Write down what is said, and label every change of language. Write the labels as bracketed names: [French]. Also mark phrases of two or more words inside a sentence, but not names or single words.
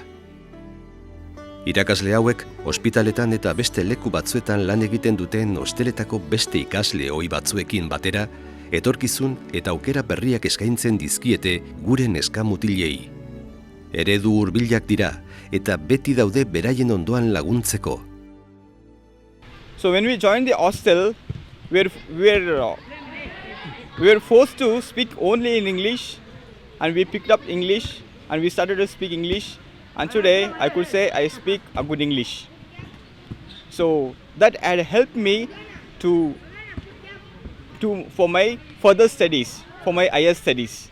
[Basque] Irakasle hauek ospitaletan eta beste leku batzuetan lan egiten duten hosteletako beste ikasle ohi batzuekin batera, etorkizun eta aukera berriak eskaintzen dizkiete gure neska mutilei. Eredu hurbilak dira eta beti daude beraien ondoan laguntzeko. [English] So when we joined the hostel, we were forced to speak only in English, and we picked up English and we started to speak English. And today I could say I speak a good English. So that had helped me for my further studies, for my higher studies.